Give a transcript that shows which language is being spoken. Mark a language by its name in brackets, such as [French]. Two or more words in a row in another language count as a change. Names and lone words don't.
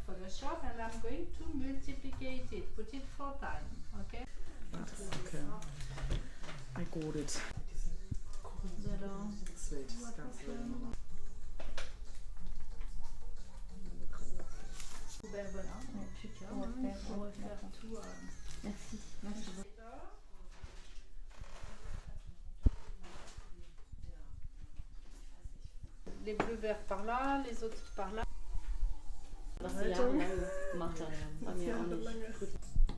[English] shop and I'm going to multiplicate it, put it 4 times, okay? Okay. I got it. Sweet. [German] Ganz wild. [French] Merci. Merci beaucoup. Les bleus verts par là, les autres par là. [German] Was sie jahrelang gemacht hat. Bei mir auch nicht.